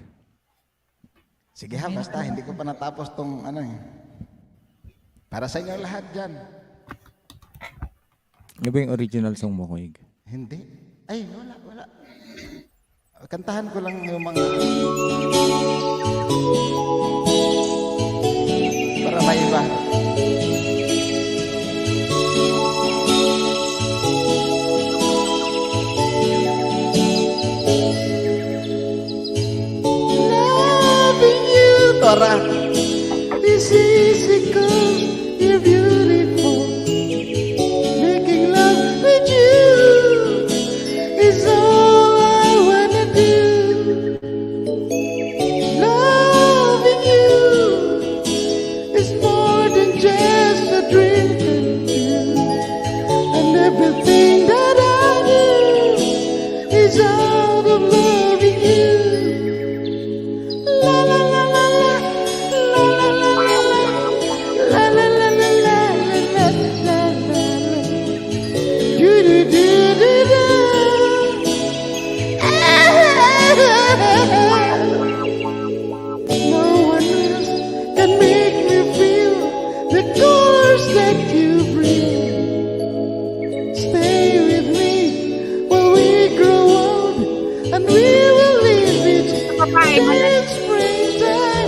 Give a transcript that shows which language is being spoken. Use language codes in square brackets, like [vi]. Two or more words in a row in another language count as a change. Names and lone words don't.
[tl] Sige ha, basta hindi ko pa natapos tong ano eh. Para sa inyo lahat dyan. Ano ba yung original song mo, Kuya? Hindi. Ay, wala. Kantahan ko lang yung mga... Para may iba. [en] Loving you, Tora. It's easy 'cause you're beautiful. Making love with you is all I wanna do. Loving you is more than just a dream come true. And everything that I do is out of loving you. La la la la la, la la la la la, la la la la la la la la. Do do do do do. No one else can make me feel the colors that you bring. Stay with me while we grow old, and we will live it in springtime.